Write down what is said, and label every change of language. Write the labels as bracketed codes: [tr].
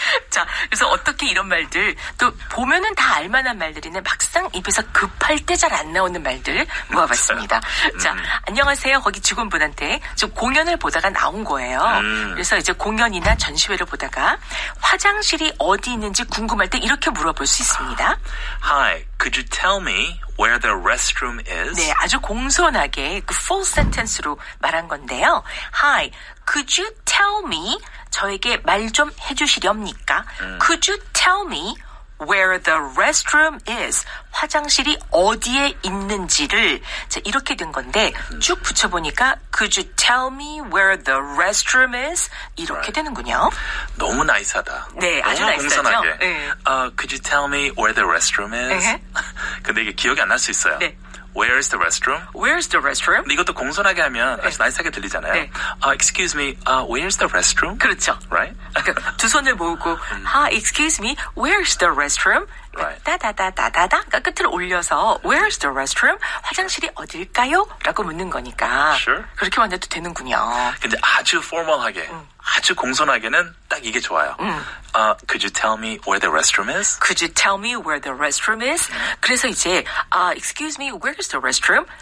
[ko] 자, 그래서 어떻게 이런 말들, 또 보면은 다 알만한 말들이네 막상 입에서 급할 때 잘 안 나오는 말들 모아봤습니다. 자, 안녕하세요. 거기 직원분한테 좀 공연을 보다가 나온 거예요. 그래서 이제 공연이나 전시회를 보다가 화장실이 어디 있는지 궁금할 때 이렇게 물어볼 수 있습니다. [en] Hi, could you tell me where the restroom is? [ko] 네, 아주 공손하게 [en] full sentence [ko] 로 말한 건데요. [en] Hi, could you tell me? [ko] 저에게 말 좀 해주시렵니까? [en] Could you tell me where the restroom is? [ko] 화장실이 어디에 있는지를 자, 이렇게 된 건데 쭉 붙여보니까 [en] Could you tell me where the restroom is? [ko] 이렇게 되는군요. 너무 나이스하다. 네, 아주 너무 나이스하죠. 공손하게. 네. [en] Could you tell me where the restroom is? [ko] 근데 이게 기억이 안 날 수 있어요. 네. [en] Where is the restroom? Where's the restroom? [ko] 근데 이것도 공손하게 하면 아주 나이스하게 들리잖아요. 네. [en] Excuse me, where's the restroom? [ko] 그렇죠. [en] Right? [ko] 그러니까 두 손을 모으고 [en] excuse me, where's the restroom? Right. [ko] 따다다다다다 그러니까 끝을 올려서 [en] Where's the restroom? [ko] 화장실이 어딜까요? 라고 묻는 거니까 [en] Sure. [ko] 그렇게 만들도 되는군요. 근데 아주 포멀하게 아주 공손하게는 딱 이게 좋아요. [en] Could you tell me where the restroom is? Could you tell me where the restroom is? [ko] 그래서 이제 [en] excuse me, where's the restroom?